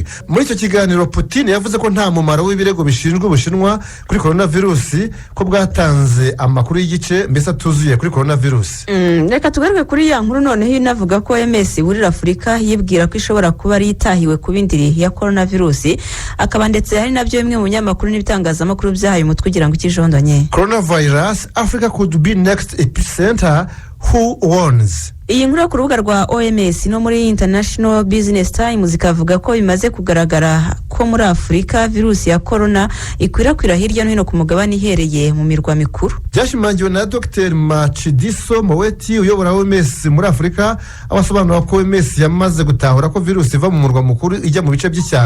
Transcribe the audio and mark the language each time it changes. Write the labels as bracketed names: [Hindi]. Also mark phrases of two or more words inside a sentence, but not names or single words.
[Kinyarwanda] Muri icyo kiganiro Putin yavuze ko nta mumaro w'ibirego bishinjwa Ubushinwa kuri coronavirus, ko bwatanze amakuru y'igice mbese atuzuye kuri coronavirus. Reka tugaruke kuri ya nkuru noneho inavuga ko OMS burira Afurika yibwira ko ishobora kuba ari itahiwe ku bindiri ya coronavirus, akaba ndetse hari nabyo bimwe mu binyamakuru n'ibitangazamakuru byahaye umutwe kugira ngo ikijondonye. [English] Coronavirus, Africa could be next epicenter, who warns? [Kinyarwanda] Iyi nkuru ku rubuga rwa OMS no muri International Business Times ikavuga ko bimaze kugaragara ko muri Afurika virusi ya corona ikwirakwira hirya no hino ku mugabane ihereye mu mirwa mikuru. Byashimangiwe na Dr Matshidiso Moweti uyobora OMS muri Afurika, abasobanura ko OMS yamaze gutahura ko virusi iva mu murwa mukuru ijya mu bice by'icyaro.